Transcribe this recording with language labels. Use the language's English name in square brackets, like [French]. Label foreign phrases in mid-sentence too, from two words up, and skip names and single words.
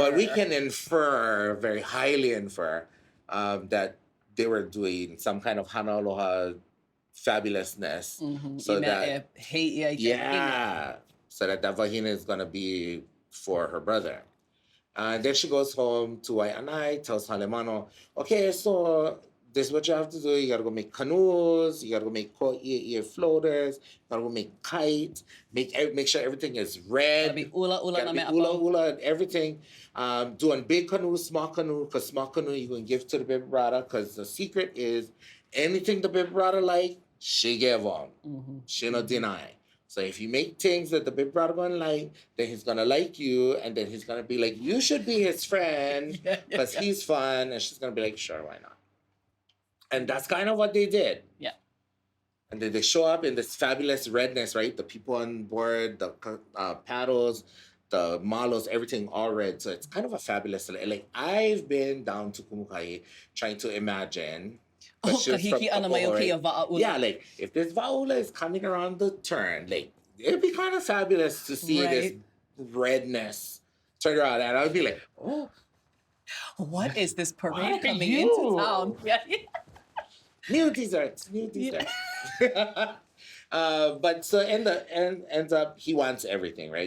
[English] But we can infer, very highly infer, that they were doing some kind of [Hawaiian] hana aloha [English] fabulousness. So that so that vagina is gonna be for her brother. And then she goes home to Waianae, tells Halemano, okay, so this is what you have to do. You gotta go make canoes. You gotta go make koʻia floaters. You gotta go make kites. Make sure everything is red. Gotta be [Hawaiian] ula ula [English] Gotta [Hawaiian] na [English] be [Hawaiian] mea ula apau. [English] ula and everything. Doing big canoe, small canoe, because small canoe you can give to the baby brother. Because the secret is anything the baby brother like, she give on. She not deny. So if you make things that the big brother gonna like, then he's gonna like you, and then he's gonna be like, you should be his friend because he's fun, and she's gonna be like, sure, why not? And that's kind of what they did. Yeah. And then they show up in this fabulous redness, right? The people on board, the paddles, the malos, everything all red. So it's kind of a fabulous. Like I've been down to Kumukai trying to imagine. [Hawaiian] Oh, kahiki ana mai o kēia wa'aula. [English] Yeah, like if this wa'aula is coming around the turn, like it'd be kind of fabulous to see this redness turn around, and I'd be like, oh, what is this parade what coming into town? Yeah. New desserts. But so ends up he wants everything, right?